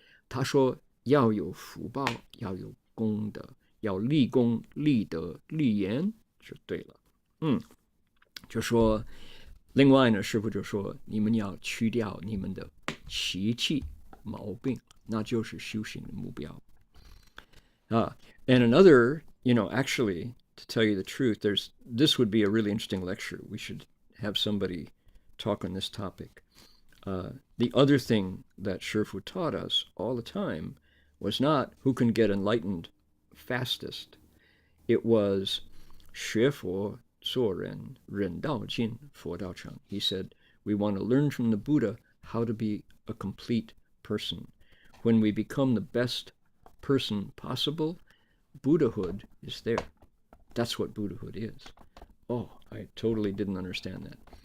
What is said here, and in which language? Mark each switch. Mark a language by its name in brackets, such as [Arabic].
[Chinese] 他说要有福报，要有功德，要立功、立德、立言，就对了。就说另外呢，师父就说你们要去掉你们的习气毛病，那就是修行的目标。 [English] And another, actually, to tell you the truth, this would be a really interesting lecture. We should have somebody talk on this topic. The other thing that Shifu taught us all the time was not who can get enlightened fastest. It was [Chinese] 学佛做人，人道尽，佛道成. [English] He said, we want to learn from the Buddha how to be a complete person. When we become the best person possible, Buddhahood is there. That's what Buddhahood is. I totally didn't understand that.